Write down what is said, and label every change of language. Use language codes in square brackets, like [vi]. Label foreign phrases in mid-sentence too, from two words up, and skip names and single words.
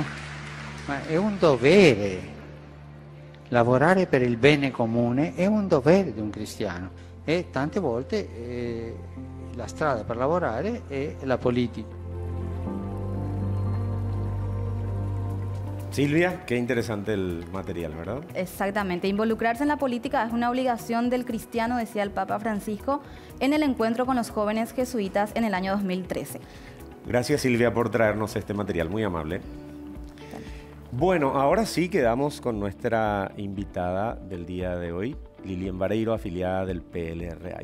[it] Ma è un dovere. Lavorare per il bene comune è un dovere di un cristiano e tante volte la strada per lavorare è la politica. [es] Silvia, qué interesante el material, ¿verdad? Exactamente, involucrarse en la política es una obligación del cristiano, decía el Papa Francisco en el encuentro con los jóvenes jesuitas en el año 2013. Gracias, Silvia, por traernos este material, muy amable. Bueno, ahora sí quedamos con nuestra invitada del día de hoy, Lilian Vareiro, afiliada del PLRA.